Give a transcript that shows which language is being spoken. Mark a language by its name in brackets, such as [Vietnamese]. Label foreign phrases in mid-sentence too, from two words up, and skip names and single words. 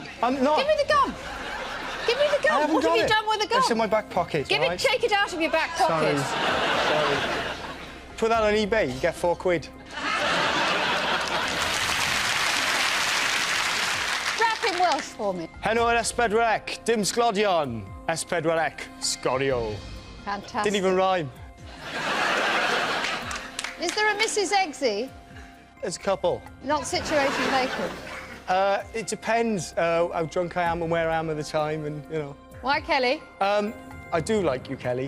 [English] I'm not. Give me the gum. Give me the gum. What have you done with the gum? It's in my back pocket. Take it out of your back pocket. Sorry. Put that on eBay, you get £4. Rap in Welsh for me. [Welsh] Heno yr Esbedrec, dim sglodion. Esbedrec, sgorio. [English] Fantastic. Didn't even rhyme. Is there a Mrs. Eggsy? There's a couple. Not situation vacant. It depends how drunk I am and where I am at the time, and you know. Why, Kelly? I do like you, Kelly.